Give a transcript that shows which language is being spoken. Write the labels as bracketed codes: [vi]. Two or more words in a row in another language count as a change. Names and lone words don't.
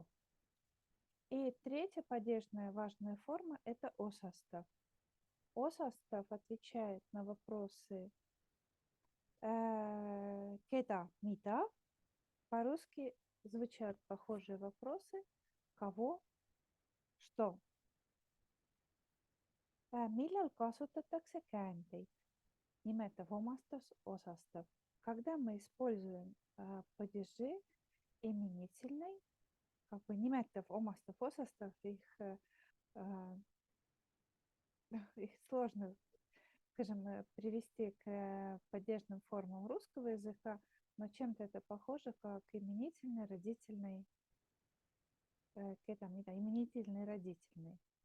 [ru] И третья падежная важная форма это осастав. Осастав отвечает на вопросы [et] keda, mida. [ru] По-русски звучат похожие вопросы кого, что. [et] Millal kasutatakse käändeid? Nimetav omastus, osastav. [ru] Когда мы используем падежи именительной, как бы [et] nimetav, omastav, osastav, [ru] их сложно, скажем, привести к падежным формам русского языка, но чем-то это похоже, как именительный, родительный, именительный, родительный.